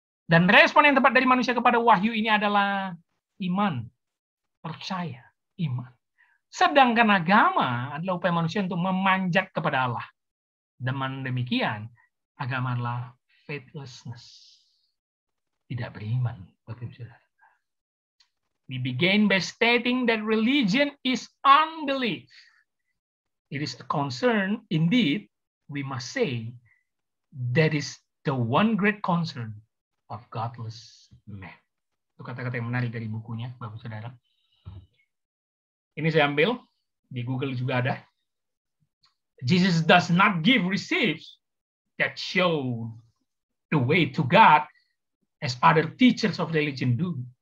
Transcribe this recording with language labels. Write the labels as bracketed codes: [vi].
[id] Dan respon yang tepat dari manusia kepada wahyu ini adalah iman. Percaya. Iman. Sedangkan agama adalah upaya manusia untuk memanjat kepada Allah. Dengan demikian, agama adalah faithlessness. Tidak beriman, Bapak Ibu Saudara. [en] We begin by stating that religion is unbelief. It is a concern, indeed, we must say, that is the one great concern of godless men. [id] Itu kata-kata yang menarik dari bukunya, Bapak Saudara. Ini saya ambil, di Google juga ada. [en] Jesus does not give receipts that show the way to God as other teachers of religion do.